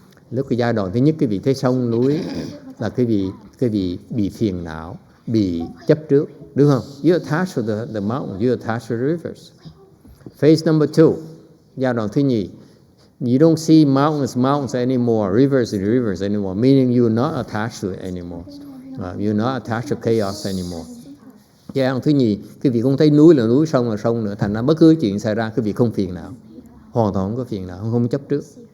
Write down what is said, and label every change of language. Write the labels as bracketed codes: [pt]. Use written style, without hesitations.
[vi] Lúc cái giai đoạn thứ nhất quý vị thấy sông, núi là quý vị bị phiền não, bị chấp trước, đúng không? [en] You attach to the mountain, you attach to the rivers. Phase number 2, [vi] giai đoạn thứ nhì. [en] You don't see mountains anymore, rivers anymore, meaning you're not attached to it anymore. You're not attached to chaos anymore. [vi] Giai đoạn thứ nhì, quý vị không thấy núi là núi, sông là sông nữa, thành ra bất cứ chuyện xảy ra quý vị không phiền não, hoàn toàn không có phiền não, không chấp trước.